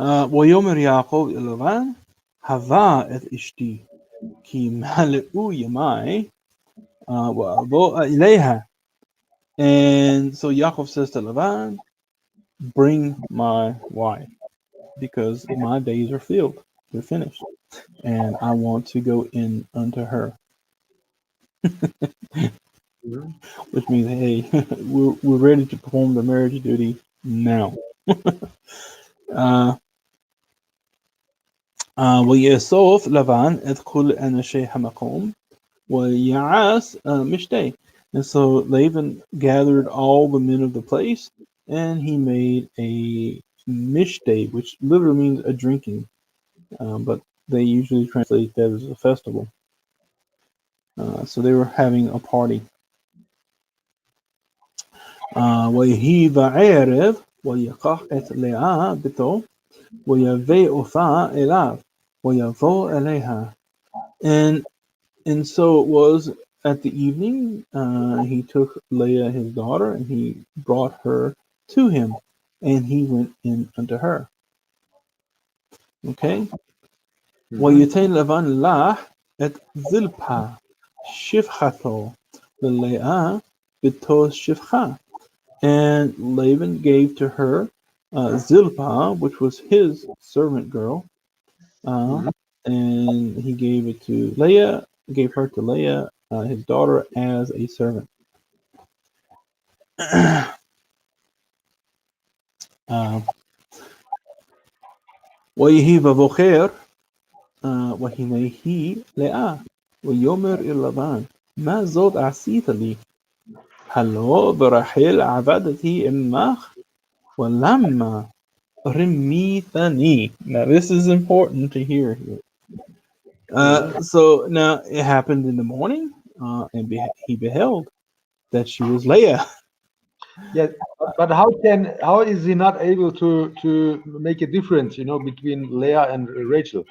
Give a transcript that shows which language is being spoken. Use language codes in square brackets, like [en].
[he] ויאמר יעקב אל לבן, הבה את אשתי, כי מלאו ימי, ואבוא אליה. [en] And so Yaakov says to Lavan, bring my wife, because my days are filled, they're finished, and I want to go in unto her. Which means, hey, we're ready to perform the marriage duty now. [he] ויאסוף לבן את כל אנשי המקום ויעש משתה. [en] And so Laban gathered all the men of the place, and he made a mishte, which literally means a drinking, but they usually translate that as a festival. So they were having a party. [he] ויהי בערב ויקח את לאה ביתו ויבא אותה אליו ויבוא אליה. [en] And so it was at the evening, he took Leah his daughter and he brought her to him, and he went in unto her. Okay. Mhm. [he] ويتين لبان له את זלפה שפחתו ללאה בתור שפחה. [en] And Laban gave to her Zilpah, which was his servant girl, and he gave it to Leah, gave her to Leah, his daughter, as a servant. [he] ויהי בבוקר, והנה לאה, ויאמר אל לבן, מה זאת עשית לי? הלא ברחל עבדתי עמך, ולמה רימיתני? [en] Now this is important to hear here. So now it happened in the morning, and he beheld that she was Leah. Yeah, but how is he not able to make a difference, between Leah and Rachel?